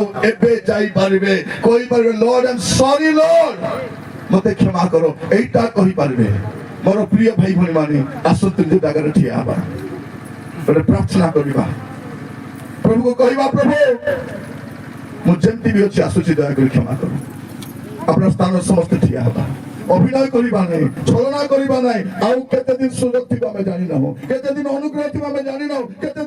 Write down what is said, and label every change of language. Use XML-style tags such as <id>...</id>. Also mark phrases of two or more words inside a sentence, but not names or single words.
<or>ଏବେ ଯାଇପାରିବେ, କହିପାରିବେ</or> <en>Lord I am sorry Lord,</en> <or>ମତେ କ୍ଷମା କର। ଏଇଟା କହିପାରିବେ। ମୋର ପ୍ରିୟ ଭାଇ ଭଉଣୀ ମାନେ ଆସନ୍ତୁ ନିଜ ଜାଗାରେ ଠିଆ ହେବା, ଗୋଟେ ପ୍ରାର୍ଥନା କରିବା, ପ୍ରଭୁକୁ କହିବା ପ୍ରଭୁ ମୁଁ ଯେମିତି ବି ଅଛି ଆସୁଛି, ଦୟାକରି କ୍ଷମା କର। ଆପଣାର ସ୍ଥାନର ସମସ୍ତ ଠିଆ ହବା, ଅଭିନୟ କରିବା ନାହିଁ, ଛଳନା କରିବା ନାହିଁ। ଆଉ କେତେ ଦିନ ସୁଯୋଗ ଥିବ ଆମେ ଜାଣି ନାହୁଁ, କେତେ ଦିନ ଅନୁଗ୍ରହ ଥିବ ଆମେ ଜାଣି ନାହୁଁ।</or>